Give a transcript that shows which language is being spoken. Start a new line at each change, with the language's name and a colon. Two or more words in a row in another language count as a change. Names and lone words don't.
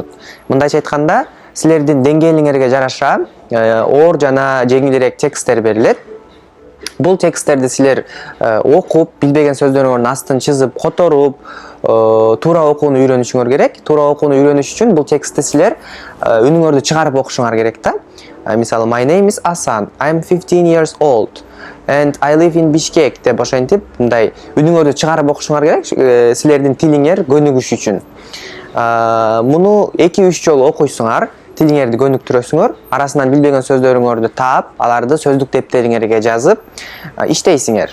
Kyrgyz: Мындайча айтканда, силердин деңгээлиңерге жараша оор жана жеңилирээк тексттер берилет. Бул тексттерди силер окуп, билбеген сөздөрүңөрдүн астын чызып, которуп, туура окууну үйрөнүшүңөр керек. Туура окууну үйрөнүш үчүн бул текстти силер үнүңөрдү чыгарып окушуңар керек да. Мисалы,
English: My name is Hasan, I'm 15 years old and I live in Bishkek
Kyrgyz: деп ошентип, мындай үнүңөрдү чыгарып окушуңар керек, силердин тилиңер көнүгүш үчүн. Муну 2-3 жолу окуйсуңар, тилиңерди көнүктүрөсүңөр, арасынан билбеген сөздөрүңөрдү таап, аларды сөздүк дептериңерге жазып иштейсиңер.